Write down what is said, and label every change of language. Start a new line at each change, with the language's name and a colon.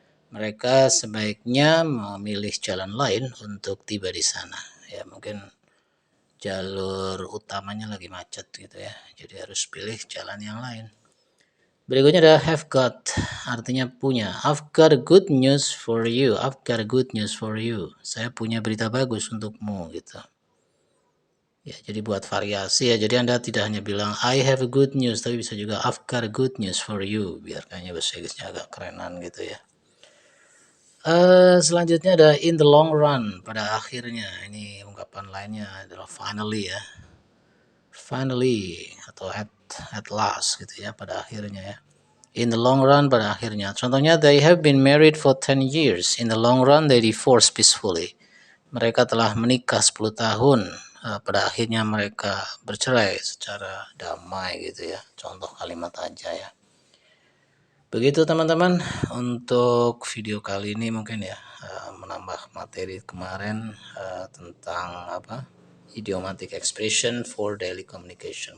Indonesian: Mereka sebaiknya memilih jalan lain untuk tiba di sana. Ya, mungkin jalur utamanya lagi macet gitu ya. Jadi harus pilih jalan yang lain. Berikutnya ada have got, artinya punya.
English: I've got a good news for you. I've got a good news for you.
Indonesian: Saya punya berita bagus untukmu gitu. Ya, jadi buat variasi ya. Jadi Anda tidak hanya bilang
English: I have a good news,
Indonesian: tapi bisa juga
English: I've got a good news for you.
Indonesian: Biar kayaknya bahasa Inggrisnya agak kerenan gitu ya. Selanjutnya ada in the long run, pada akhirnya. Ini ungkapan lainnya adalah finally ya. Finally atau at last gitu ya, pada akhirnya ya. In the long run, pada akhirnya. Contohnya
English: they have been married for 10 years. In the long run they divorced peacefully.
Indonesian: Mereka telah menikah 10 tahun. Pada akhirnya mereka bercerai secara damai gitu ya. Contoh kalimat aja ya. Begitu teman-teman untuk video kali ini, mungkin ya menambah materi kemarin tentang apa, idiomatic expression for daily communication.